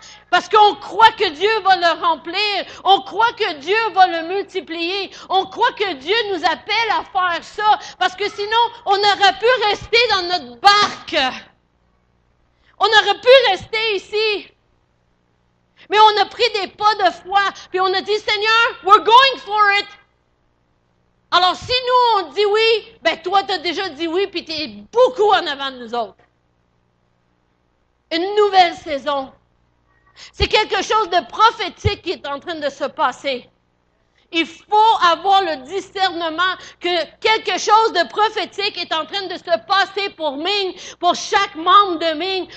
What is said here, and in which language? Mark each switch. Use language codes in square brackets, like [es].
[fr] Parce qu'on croit que Dieu va le remplir. On croit que Dieu va le multiplier. On croit que Dieu nous appelle à faire ça. Parce que sinon, on aurait pu rester dans notre barque. On aurait pu rester ici. Mais on a pris des pas de foi. Puis on a dit, Seigneur, [en] we're going for it. [fr] Alors, si nous, on dit oui, ben toi, tu as déjà dit oui, puis tu es beaucoup en avant de nous autres. Une nouvelle saison. C'est quelque chose de prophétique qui est en train de se passer. Il faut avoir le discernement que quelque chose de prophétique est en train de se passer pour Ming, pour chaque membre de Ming.